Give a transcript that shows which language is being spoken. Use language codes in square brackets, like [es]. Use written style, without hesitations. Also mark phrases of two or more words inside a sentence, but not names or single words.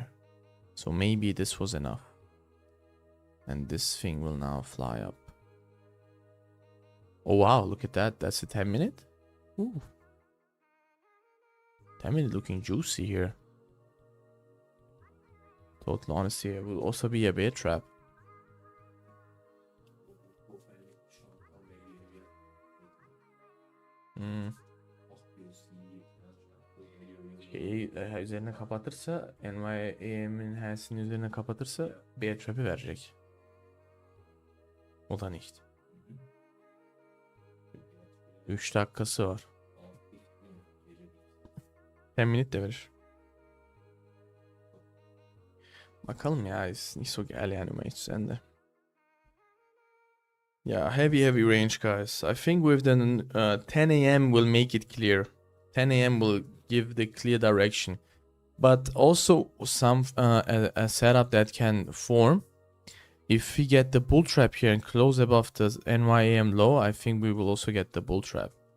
[en] So maybe this was enough. And this thing will now fly up. Oh wow, look at that. That's a 10-minute. Ooh. 10-minute looking juicy here. Total honesty, it will also be a bear trap. [tr] Üzerine kapatırsa, NYM'in hensinin üzerine kapatırsa [en] bear trap'i [tr] verecek. O da nicht. 3 dakikası var. 10 minute de verir. Bakalım ya, [de] nicht so geil yani, um ehrlich zu sein. [en] Yeah, heavy range, guys. I think with the 10 a.m. will make it clear. 10 a.m. will give the clear direction. But also some a setup that can form. If we get the bull trap here and close above the NYAM low, I think we will also get the bull trap.